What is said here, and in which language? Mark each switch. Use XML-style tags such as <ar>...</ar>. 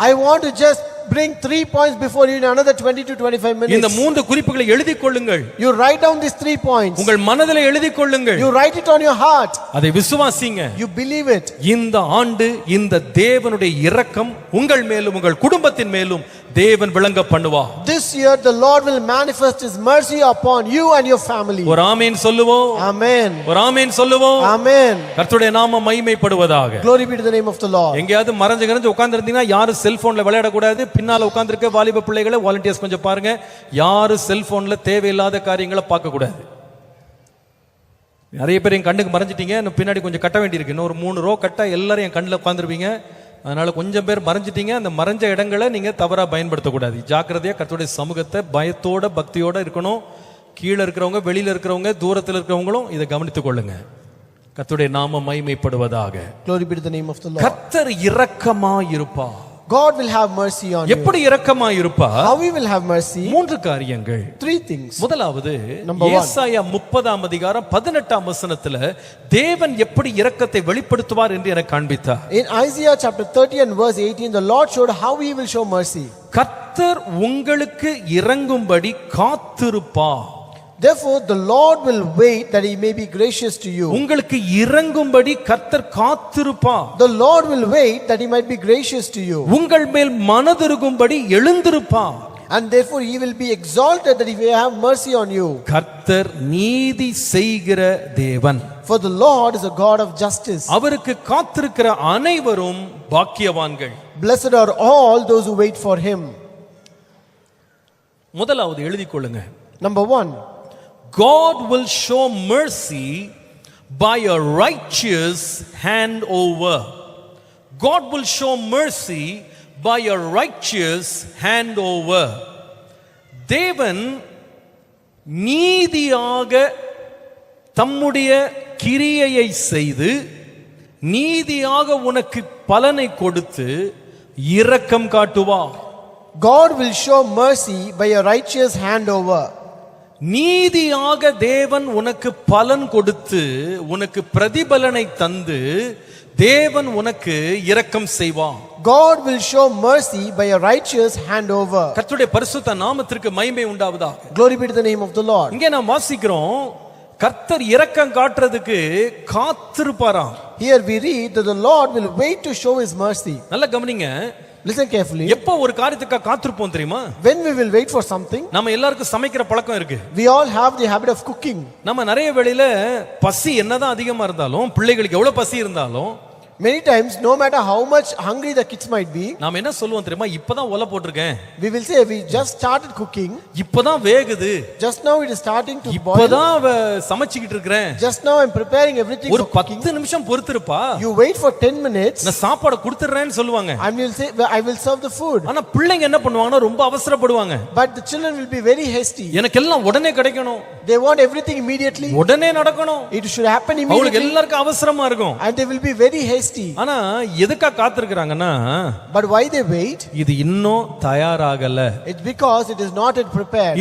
<en>I want to just bring 3 points before you in another 20 to 25 minutes.</en> <ta>இந்த 3 குறிப்புகளை எழுதிக் கொள்ளுங்கள்.</ta> <en>You write down these 3 points.</en> <ta>உங்கள் மனதிலே எழுதிக் கொள்ளுங்கள்.</ta> <en>You write it on your heart.</en> <ta>அதை விசுவாசிங்க.</ta> <en>You believe it.</en> <ta>இந்த ஆண்டு இந்த தேவனுடைய இரக்கம் உங்கள் மேலும் உங்கள் குடும்பத்தின் மேலும் தேவன் விளங்க பண்ணுவா.</ta> <en>This year the Lord will manifest his mercy upon you and your family.</en> <ta>ஒரு ஆமென் சொல்லுவோம். Amen. ஒரு ஆமென் சொல்லுவோம். Amen. கர்த்தருடைய நாமம் மகிமைப்படுவதாக.</ta> <en>Glory be to the name of the Lord.</en> <ta>எங்கயாவது மறந்து உட்கார்ந்து இருந்தீங்கன்னா யாரும் செல்போன்ல விளையாட கூடாது. பின்னால உட்கார்ந்திருக்க வாலிப பிள்ளைகளை வாலண்டியர்ஸ் கொஞ்சம் பாருங்க. யாரும் செல்போன்ல தேவையில்லாத காரியங்களை பார்க்க கூடாது. நிறைய பேர் என் கண்ணுக்கு மறைஞ்சிட்டீங்க. இன்னும் பின்னாடி கொஞ்சம் கட்ட வேண்டியிருக்கு. இன்னும் ஒரு 3 ரோ கட்ட எல்லாரும் என் கண்ணில் உட்காந்துருப்பீங்க. அதனால கொஞ்சம் பேர் மறைஞ்சிட்டீங்க. அந்த மறைஞ்ச இடங்களை நீங்க தவறா பயன்படுத்தக்கூடாது. ஜாக்கிரதையா கர்த்தருடைய சமூகத்தை பயத்தோட பக்தியோட இருக்கணும். கீழே இருக்கிறவங்க, வெளியில இருக்கிறவங்க, தூரத்தில் இருக்கிறவங்களும் இதை கவனித்துக் கொள்ளுங்க. கர்த்தருடைய நாமம் மகிமைப்படுவதாக.</ta> <en>Glory be to the name of the Lord.</en> <ta>கர்த்தர் இரக்கமா இருப்பா.</ta> <en>God will have mercy on you.</en> <ta>எப்படி இரக்கமா இருப்பா?</ta> <en>How he will have mercy?</en> <ta>3 காரியங்கள்.</ta> <en>3 things.</en> <ta>முதலாவது</ta> <en>Number 1.</en> <ta>ஏசாயா 30ஆம் அதிகாரம் 18ஆம் வசனத்துல தேவன் எப்படி இரக்கத்தை வெளிப்படுத்துவார் என்று எனக்கு காண்பித்தார்.</ta> <en>In Isaiah chapter 30 and verse 18, the Lord showed how he will show mercy.</en> <ta>கர்த்தர் உங்களுக்கு இரங்கும்படி காத்திருப்பார்.</ta> <en>Therefore the Lord will wait that he may be gracious to you.</en> <ta>உங்களுக்கு இரங்கும்படி கர்த்தர் காத்திருப்பார்.</ta> <en>The Lord will wait that he might be gracious to you.</en> <ta>உங்கள் மேல் மனதுருகும்படி எழுந்திருப்பார்.</ta> <en>And therefore he will be exalted that he may have mercy on you.</en> <ta>கர்த்தர் நீதி செய்கிற தேவன்.</ta> <en>For the Lord is a God of justice.</en> <ta>அவருக்கு காத்திருக்கிற அனைவரும் பாக்கியவான்கள்.</ta> <en>Blessed are all those who wait for him.</en> <ta>முதலாவது எழுதிக் கொள்ளுங்க.</ta> <en>Number 1. God will show mercy by a righteous handover. God will show mercy by a righteous handover.</en> <ta>தேவன் நீதியாக தம்முடைய கிரியையை செய்து நீதியாக உனக்கு பலனை கொடுத்து இரக்கம் காட்டுவார்.</ta> <en>God will show mercy by a righteous handover.</en> <ta>நீதியாக தேவன் உனக்கு பலன் கொடுத்து உனக்கு பிரதிபலனை தந்து தேவன் உனக்கு இரக்கம் செய்வான்.</ta> <en>God will show mercy by a righteous handover.</en> <ta>கர்த்தருடைய பரிசுத்த நாமத்திற்கு மகிமை உண்டாவதாக.</ta> <en>Glory be to the name of the Lord.</en> <ta>இங்கே நாம் வாசிக்கிறோம் கர்த்தர் இரக்கம் காட்டுறதுக்கு காத்திருப்பாராம்.</ta> <en>Here we read that the Lord will wait to show his mercy.</en> <ta>நல்லா கவனிங்க.</ta> <en>Listen carefully.</en> <ta>எப்போ ஒரு காரியத்துக்கு காத்திருப்போம் தெரியுமா?</ta> <en>When we will wait for something.</en> <ta>நம்ம எல்லாருக்கும் சமைக்கிற பழக்கம் இருக்கு.</ta> <en>We all have the habit of cooking.</en> <ta>நம்ம நிறைய வேளையில பசி என்னதான் அதிகமா இருந்தாலும் பிள்ளைகளுக்கு எவ்வளவு பசி இருந்தாலும்</ta> <en>Many times, no matter how much hungry the kids might be,</en> <ta>நாம என்ன சொல்லுவோம் தெரியுமா? இப்பதான் ஒலை போட்டிருக்கேன்.</ta> <en>we will say we just started cooking.</en> <ta>இப்பதான் வேகுது.</ta> <en>Just now it is starting to boil.</en> <ta>இப்பதான் சமைச்சிட்டு இருக்கேன்.</ta> <en>Just now I'm preparing everything</en> <ta>ஒரு</ta> <en>for cooking.</en> <ta>10 நிமிஷம் பொறுத்திருப்பா.</ta> <en>You wait for 10 minutes.</en> <ta>நான் சாப்பாடு கொடுத்துறேன்னு சொல்லுவாங்க.</ta> <en>And you'll say I will serve the food.</en> <ta>ஆனா பிள்ளைங்க என்ன பண்ணுவாங்கன்னா ரொம்ப அவசரப்படுவாங்க.</ta> <en>But the children will be very hasty.</en> <ta>எனக்கு எல்லாம் உடனே கிடைக்கணும்.</ta> <en>They want everything immediately.</en> <ta>உடனே நடக்கணும்.</ta> <en>It should happen</en> <ta>அவங்களுக்கு</ta> <en>immediately.</en> <ta>எல்லாருக்கும் அவசரமா இருக்கும்.</ta> <en>And they will be very hasty.</en> <ta>ஆனா எதுக்கா காத்திருக்காங்கன்னா</ta> <en>But why they wait?</en> <ta>இது இன்னும் தயாராகல.</ta> <en>It's because it is not yet prepared.</en>